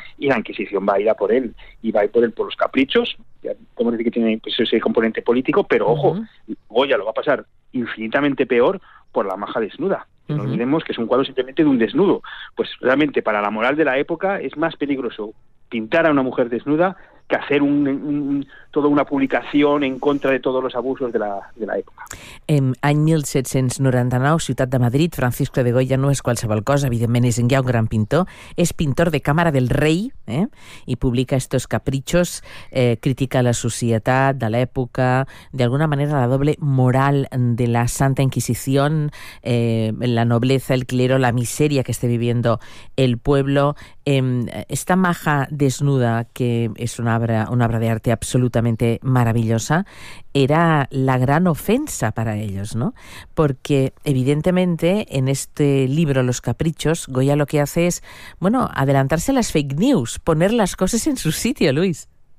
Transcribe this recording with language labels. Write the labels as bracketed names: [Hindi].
[Spanish] Y la Inquisición va a ir a por él, y va a ir por él por los caprichos, ya podemos decir que tiene pues, ese componente político, pero ojo, Goya lo va a pasar infinitamente peor por la maja desnuda. No olvidemos que es un cuadro simplemente de un desnudo. Pues realmente para la moral de la época es más peligroso pintar a una mujer desnuda que hacer toda una publicación en contra de todos los abusos de la época. [Catalan] En any 1799, ciutat de Madrid, Francisco de Goya no és qualsevol cosa, evidentment és ja un gran pintor, és pintor de càmera del rei, i publica estos caprichos, critica la societat de l'època, d'alguna manera la doble moral de la Santa Inquisició, [Spanish] la nobleza, el clero, la miseria que esté viviendo el pueblo. Esta maja desnuda, que és una obra de arte absolutamente maravillosa, era la gran ofensa para ellos, ¿no? Porque evidentemente en este libro Los Caprichos, Goya lo que hace es, bueno, adelantarse a las fake news, poner las cosas en su sitio, Luis.